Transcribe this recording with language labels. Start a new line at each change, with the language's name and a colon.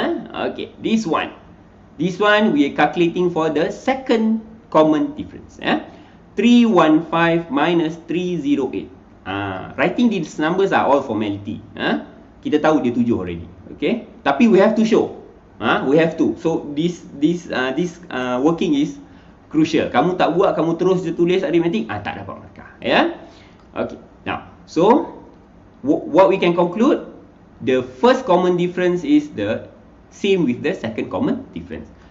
English: Okay, this one we are calculating for the second common difference. 315 minus 308. Writing these numbers are all formality.
Malay: Kita tahu dia
English: 7 already. Okay,
Malay: tapi
English: we have to show. We have to. So this working is crucial.
Malay: Kamu tak buat, kamu terus je tulis aritmetik, tak dapat markah.
English: Okay. Now, so what we can conclude, the first common difference is the same with the second common difference.